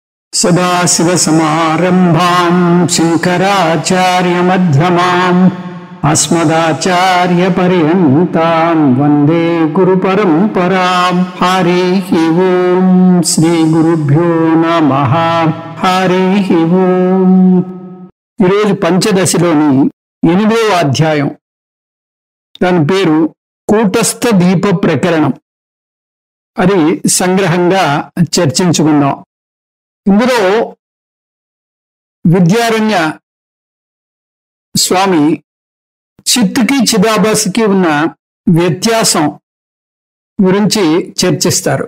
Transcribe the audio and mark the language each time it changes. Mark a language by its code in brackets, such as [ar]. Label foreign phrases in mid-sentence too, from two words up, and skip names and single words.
[sa] सदाशिवसमारम्भां शङ्कराचार्यमध्यमाम् अस्मदाचार्यपर्यन्तां वन्दे गुरुपरम्परां। हरिः ओं श्रीगुरुभ्यो नमः। हरिः ओं। [te] ఈరోజు పంచదశలోని 8వ అధ్యాయం, దాని పేరు కూటస్థ దీప ప్రకరణం. అది సంగ్రహంగా చర్చించుకుందాం. ఇందులో విద్యారణ్య స్వామి చిత్తుకి చిదాభాసకి ఉన్న వ్యత్యాసం గురించి చర్చిస్తారు.